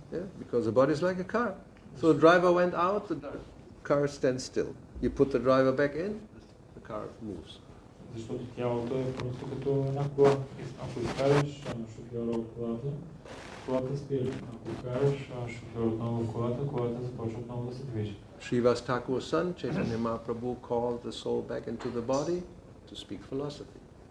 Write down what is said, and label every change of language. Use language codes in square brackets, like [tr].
[en] Yeah, because the body is like a car. So the driver went out, the car stands still. You put the driver back in, the car moves. [bg] Защото тялото е просто като една кола. Ако изкараш шофьора от колата спира. Ако изкараш шофьора отново в колата започва отново да се движи. [en] Srivas Thakur's son, Chaitanya Mahaprabhu, called the soul back into the body to speak philosophy.